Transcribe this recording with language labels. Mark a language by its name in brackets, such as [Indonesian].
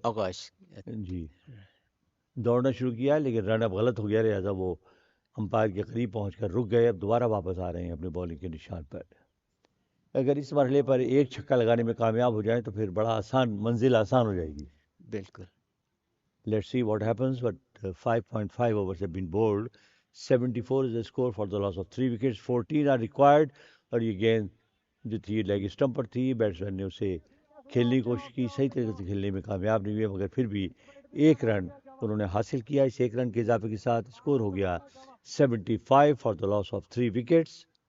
[Urdu] آکاش جی، دوڑنا شروع کیا لیکن رن اب غلط ہو گیا، لہٰذا وہ امپائر کے قریب پہنچ کر رک گئے. اب دوبارہ واپس آ رہے ہیں اپنے بالنگ کے نشان پر. اگر اس مرحلے پر 1 چھکا لگانے میں کامیاب ہو جائیں تو پھر بڑا آسان، منزل آسان ہو جائے گی. بالکل. [English] Let's see what happens, but 5.5 overs have been bowled. 74 is the score for the loss of 3 wickets. 14 are required. [Urdu] اور یہ گیند جو تھی لیگ اسٹمپ پر تھی، بیٹسمین نے اسے کھیلنے کی کوشش کی، صحیح طریقے سے کھیلنے میں کامیاب نہیں ہوئے، مگر پھر بھی 1 رن انہوں نے حاصل کیا. اس 1 رن کے اضافے کے ساتھ اسکور ہو گیا 75 [English] for the loss of [Urdu] 3 wickets.